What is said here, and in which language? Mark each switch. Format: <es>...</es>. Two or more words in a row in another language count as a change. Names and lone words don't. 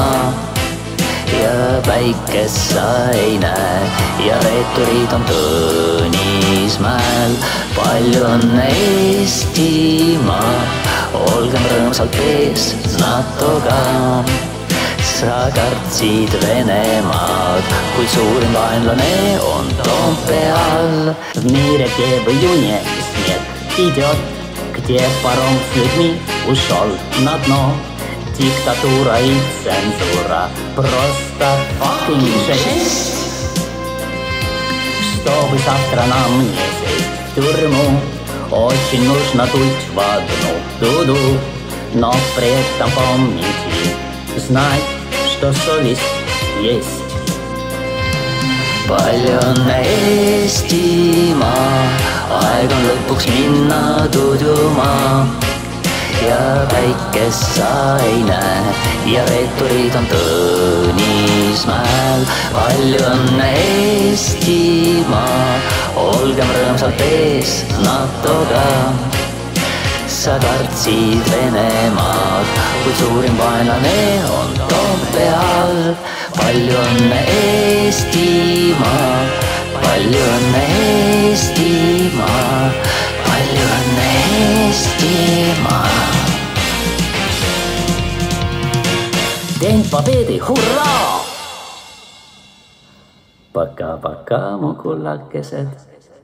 <et>Ja päikest sa ei näe ja reeturid on Tõnismäel. Palju õnne Eestimaa, olgem rõõmsalt ees NATO-ga. Sa kartsid Venemaad, kuid suurim vaenlane on Toompeal.</et> <ru>В мире, где в июне снег идет, где паром с людьми ушел на дно. Диктатура и цензура, просто fucking жесть. Чтобы завтра нам не сесть в тюрьму, очень нужно дуть в одну дуду. Но при этом помните, знать, что совесть есть.</ru> <et>Palju õnne Eestimaa, aeg on lõpuks minna tudjuma. Ja päikest sa ei näe ja reeturid on Tõnismäel. Palju õnne Eestimaa, olgem rõõmsalt ees NATO-ga. Sa kartsid Venemaad, kuid suurim vaenlane on Toompeal. Palju õnne Eestimaa, palju õnne Eestimaa, palju õnne Eestimaa.</et> <ru>День Победы, hurraa! Пока-пока,</ru> <et>mu kullakesed.</et>